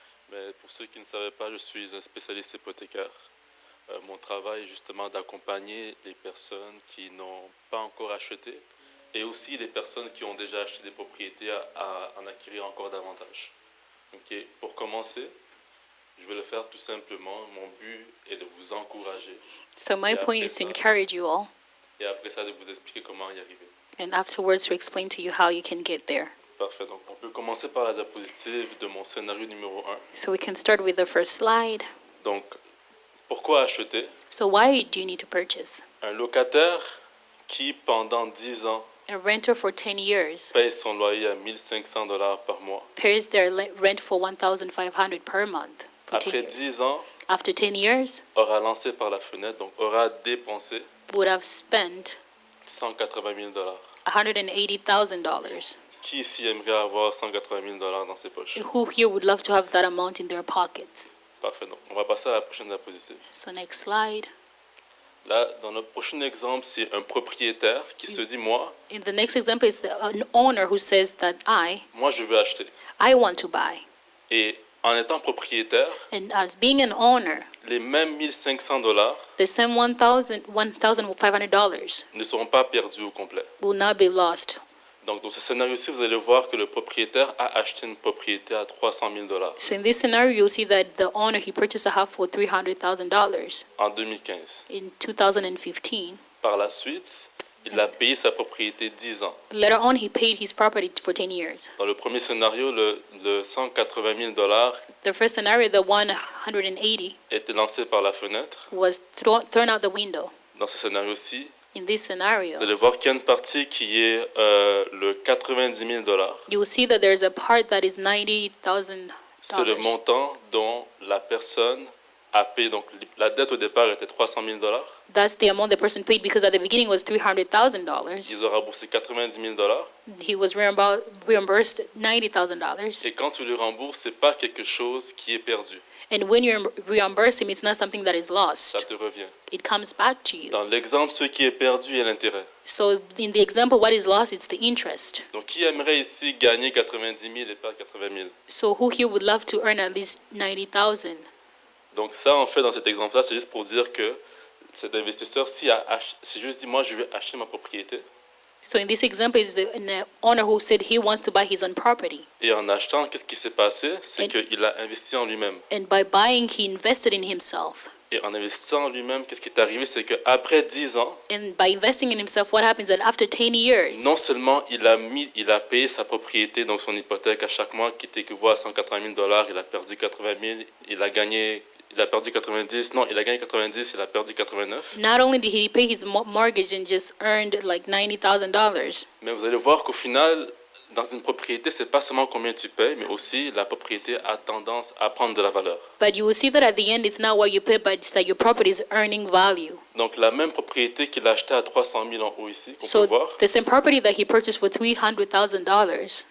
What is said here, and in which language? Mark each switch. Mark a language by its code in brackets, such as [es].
[fr] Mais pour ceux qui ne savaient pas, je suis un spécialiste hypothécaire. Mon travail est justement d'accompagner les personnes qui n'ont pas encore acheté et aussi les personnes qui ont déjà acheté des propriétés à en acquérir encore davantage. Okay. Pour commencer, je vais le faire tout simplement. Mon but est de vous encourager. [en] So my point is to encourage you all, [fr] Et après ça, de vous expliquer comment y arriver. [en] and afterwards to explain to you how you can get there. [fr] Parfait. Donc, on peut commencer par la diapositive de mon scénario numéro 1. [en] So we can start with the first slide. [fr] Donc, pourquoi acheter? [en] So why do you need to purchase? [fr] Un locataire qui, pendant 10 ans, [en] A renter for 10 years [fr] paye son loyer à 1 500 $ par mois. [en] pays their rent for $1,500 per month for 10 [fr] Après [en] years. [fr] 10 ans, [en] After 10 years, [fr] aura lancé par la fenêtre, donc aura dépensé [en] would have spent [fr] 180 000 $. [en] $180,000. [fr] Qui ici aimerait avoir 180 000 $ dans ses poches? [en] Who here would love to have that amount in their pockets? [fr] Parfait. Donc, on va passer à la prochaine diapositive. [en] So next slide. [fr] Là, dans notre prochain exemple, c'est un propriétaire qui se dit, moi, [en] In the next example is an owner who says that [fr] moi, je veux acheter. [en] I want to buy. [fr] Et en étant propriétaire, [en] And as being an owner, [fr] les mêmes 1 500 $ [en] the same $1,500 [fr] ne seront pas perdus au complet. [en] will not be lost. [fr] Donc, dans ce scénario-ci, vous allez voir que le propriétaire a acheté une propriété à 300 000 $. [en] So in this scenario, you'll see that the owner, he purchased a house for $300,000 [fr] En 2015. [en] in 2015. [fr] Par la suite, il a payé sa propriété 10 ans. [en] Later on, he paid his property for 10 years. [fr] Dans le premier scénario, le 180 000 $ [en] The first scenario, the 180, [fr] était lancé par la fenêtre. [en] was thrown out the window. [fr] Dans ce scénario-ci, [en] In this scenario, [fr] vous allez voir qu'il y a une partie qui est le 90 000 $. [en] you will see that there's a part that is $90,000. [fr] C'est le montant dont la personne a payé. Donc, la dette au départ était 300 000 $. [en] That's the amount the person paid because at the beginning it was $300,000. [fr] Ils ont remboursé 90 000 $. [en] He was reimbursed $90,000. [fr] Et quand tu le rembourses, ce n'est pas quelque chose qui est perdu. [en] And when you reimburse him, it's not something that is [fr] Ça [en] lost. [fr] te revient. [en] It comes back to you. [fr] Dans l'exemple, ce qui est perdu est l'intérêt. [en] So in the example, what is lost, it's the interest. [fr] Donc, qui aimerait ici gagner 90 000 et pas 80 000? [en] So who here would love to earn at least 90,000? [fr] Donc, ça, en fait, dans cet exemple-là, c'est juste pour dire que cet investisseur, s'il juste dit, moi, je vais acheter ma propriété, [en] So in this example, is the owner who said he wants to buy his own property. [fr] et en achetant, qu'est-ce qui s'est passé? C'est Et- qu'il a investi en lui-même. [en] And by buying, he invested in himself. [fr] Et en investissant en lui-même, qu'est-ce qui est arrivé? C'est qu'après 10 ans, [en] And by investing in himself, what happens that after 10 years, [fr] non seulement il a payé sa propriété, donc son hypothèque à chaque mois qui équivaut à 180 000 $, il a perdu 80 000, il a perdu 90, non, il a gagné 90, il a perdu 89. [en] not only did he pay his mortgage and just earned like $90,000, [fr] Mais vous allez voir qu'au final, dans une propriété, c'est pas seulement combien tu payes, mais aussi la propriété a tendance à prendre de la valeur. [en] but you will see that at the end, it's not what you pay, but it's that your property is earning value. [fr] Donc la même propriété qu'il a achetée à 300 000 en haut ici, qu'on [en] So [fr] peut voir, [en] the same property that he purchased for $300,000,